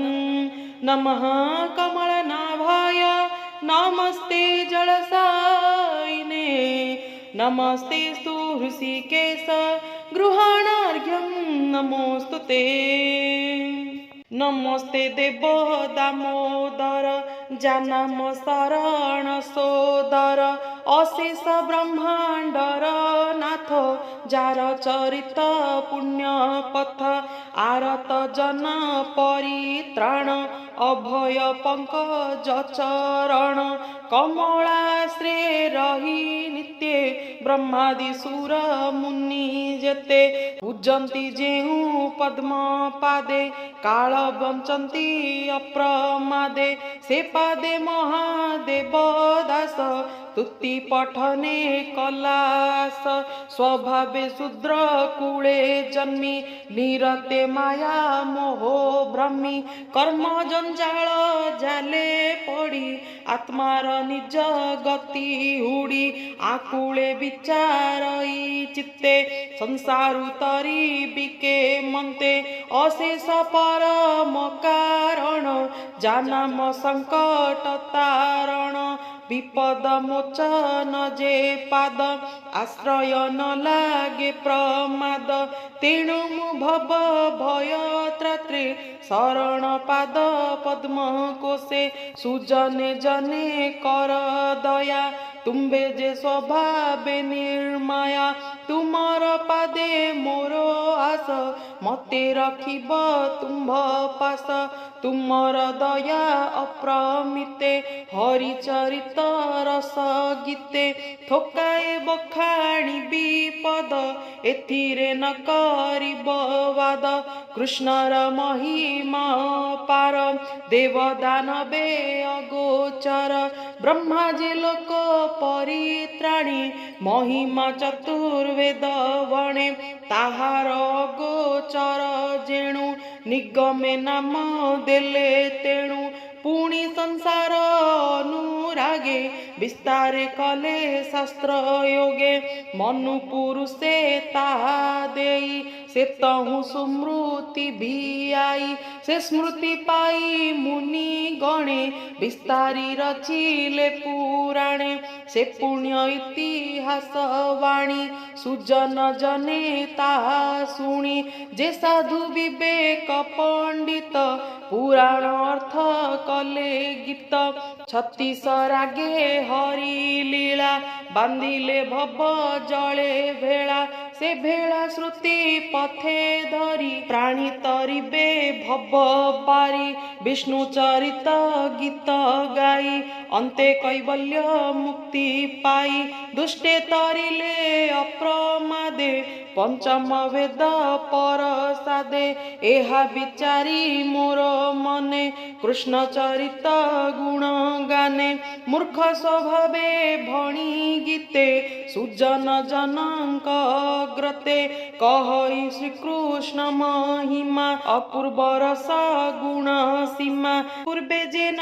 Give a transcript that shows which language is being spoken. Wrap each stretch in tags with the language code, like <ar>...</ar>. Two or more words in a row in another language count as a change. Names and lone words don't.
<sa>नमः कमलनाभाय नमस्ते जलसायिने नमस्तेस्तु ऋषिकेश गृहाणार्घ्यं नमोस्तुते।</sa> <or>ନମସ୍ତେ ଦେବ ଦାମୋଦର ଜାନମ ଶରଣ ସୋଦର ଅଶେଷ ବ୍ରହ୍ମାଣ୍ଡର ନାଥ ଯାର ଚରିତ ପୁଣ୍ୟ ପଥ ଆରତ ଜନ ପରିତ୍ରାଣ ଅଭୟ ପଙ୍କଜ ଚରଣ କମଳାଶ୍ରେ ରହି ନିତ୍ୟେ ବ୍ରହ୍ମାଦି ସୁର ମୁନି ଯେତେ ପୂଜନ୍ତି ଯେହୁ ପଦ୍ମ ପାଦେ କାଳ ବଞ୍ଚନ୍ତି ଅପ୍ରମାଦେ ସେ ପାଦେ ମହାଦେବ ଦାସ ସ୍ତୁତି ପଠନେ କଳାସ ସ୍ୱଭାବେ ଶୂଦ୍ର କୂଳେ ଜନ୍ମି ନିରତେ ମାୟା ମୋହୋ ଭ୍ରମି କର୍ମ ଜଞ୍ଜାଳ ଜାଳେ ପଡ଼ି ଆତ୍ମାର ନିଜ ଗତି ହୁଡ଼ି ଆକୁଳେ ବିଚାରଇ ଚିତ୍ତେ ସଂସାରୁ ତରି ବିକେ ମନ୍ତେ ଅଶେଷ ପରମ କାରଣ ଜାନମ ସଙ୍କଟ ତାରଣ ବିପଦ ମୋଚନ ଯେ ପାଦ ଆଶ୍ରୟ ନ ଲାଗେ ପ୍ରମାଦ ତେଣୁ ମୁ ଭବ ଭୟ ତ୍ରାତ୍ରେ ଶରଣ ପାଦ ପଦ୍ମ କୋଶେ ସୁଜନେ ଜନେ କର ଦୟା ତୁମ୍ବେ ଯେ ସ୍ୱଭାବେ ନିର୍ମାୟା ତୁମର ପାଦେ ମୋର ଆଶ ମତେ ରଖିବ ତୁମ୍ଭ ପାଶ ତୁମର ଦୟା ଅପ୍ରମିତେ ହରିଚରିତ ରସ ଗୀତେ ଥୋକାଏ ବଖାଣି ବିପଦ ଏଥିରେ ନ କରିବ ବାଦ କୃଷ୍ଣର ମହିମା ପାର ଦେବ ଦାନବେ ଅଗୋଚର ବ୍ରହ୍ମା ଯେ ଲୋକ ପରିତ୍ରାଣୀ ମହିମା ଚତୁର୍ବେଦ ବଣେ ତାହାର ଅଗୋଚର ଯେଣୁ ନିଗମେ ନାମ ଦେଲେ ତେଣୁ ପୁଣି ସଂସାର ଅନୁରାଗେ ବିସ୍ତାରେ କଲେ ଶାସ୍ତ୍ର ଯୋଗେ ମନୁ ପୁରୁଷେ ତାହା ଦେଇ ସେ ତହୁ ସୁମୃତି ଭି ଆଇ ସେ ସ୍ମୃତି ପାଇ ମୁନି ଗଣେ ବିସ୍ତାରି ରଚିଲେ ପୁରାଣେ ସେ ପୁଣ୍ୟ ଇତିହାସ ବାଣୀ ସୁଜନ ଜନେ ତାହା ଶୁଣି ଯେ ସାଧୁ ବିବେକ ପଣ୍ଡିତ ପୁରାଣ ଅର୍ଥ କଲେ ଗୀତ 36 ରାଗେ ହରି ଲୀଳା ବାନ୍ଧିଲେ ଭବ ଜଳେ ଭେଳା ସେ ଭେଳା ଶ୍ରୁତି ପଥେ ଧରି ପ୍ରାଣୀ ତରିବେ ଭବ ପାରି ବିଷ୍ଣୁ ଚରିତ ଗୀତ ଗାଇ ଅନ୍ତେ କୈବଲ୍ୟ ମୁକ୍ତି ପାଇ ଦୁଷ୍ଟେ ତରିଲେ ଅପ୍ରମାଦେ ପଞ୍ଚମ ବେଦ ପରସାଦେ ଏହା ବିଚାରି ମୋର ମନେ କୃଷ୍ଣ ଚରିତ ଗୁଣ ଗାନେ ମୂର୍ଖ ସ୍ୱଭାବେ ଭଣି ଗୀତେ ସୁଜନ ଜନକ ଗ୍ରତେ କହଇ ଶ୍ରୀକୃଷ୍ଣ ମହିମା ଅପୂର୍ବ ରସ ଗୁଣ ସୀମା ପୂର୍ବେ ଯେ</or>